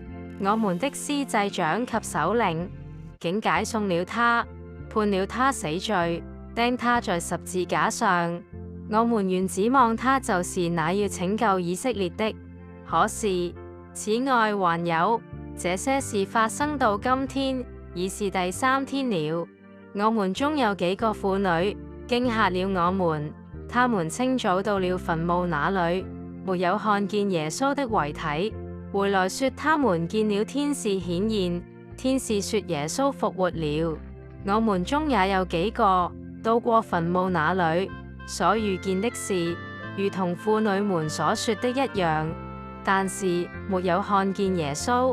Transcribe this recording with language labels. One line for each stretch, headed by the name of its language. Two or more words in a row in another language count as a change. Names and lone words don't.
Chinese: 我們的司祭長及首領竟解送了他，判了他死罪，釘他在十字架上。我們原指望他就是那要拯救以色列的。可是此外還有，這些事發生到今天，已是第3天了。我們中有幾個婦女驚嚇了我們，他們清早到了墳墓那裏，沒有看見耶穌的遺體，回來說他們見了天使顯現，天使說耶穌復活了。我們中也有幾個到過墳墓那裏，所遇見的事如同婦女們所說的一樣，但是沒有看見耶穌。